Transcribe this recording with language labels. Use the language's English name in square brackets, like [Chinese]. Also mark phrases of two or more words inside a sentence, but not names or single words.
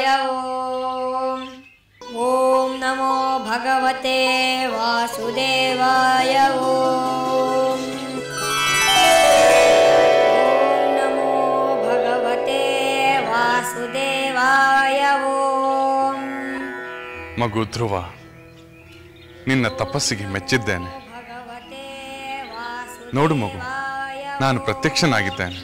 [Sanskrit] ಓಂ. ಓಂ ನಮೋ ಭಗವತೆ ವಾಸುದೇವಾಯ. ಓಂ. ಓಂ ನಮೋ ಭಗವತೆ ವಾಸುದೇವಾಯ. ಓಂ. [Kannada] ಮಗು ಧ್ರುವ, ನಿನ್ನ ತಪಸ್ಸಿಗೆ ಮೆಚ್ಚಿದ್ದೇನೆ. ನೋಡು ಮಗು, ನಾನು ಪ್ರತ್ಯಕ್ಷನಾಗಿದ್ದೇನೆ.